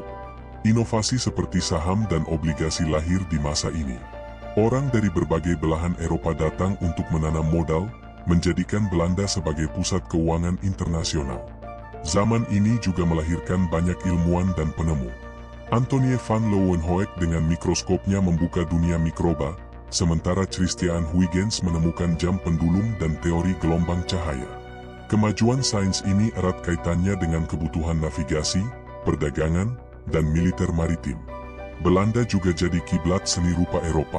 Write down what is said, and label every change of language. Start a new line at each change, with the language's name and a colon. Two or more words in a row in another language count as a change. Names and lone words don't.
Indonesian: Inovasi seperti saham dan obligasi lahir di masa ini. Orang dari berbagai belahan Eropa datang untuk menanam modal, menjadikan Belanda sebagai pusat keuangan internasional. Zaman ini juga melahirkan banyak ilmuwan dan penemu. Antonie van Leeuwenhoek dengan mikroskopnya membuka dunia mikroba, sementara Christian Huygens menemukan jam pendulum dan teori gelombang cahaya. Kemajuan sains ini erat kaitannya dengan kebutuhan navigasi, perdagangan, dan militer maritim. Belanda juga jadi kiblat seni rupa Eropa.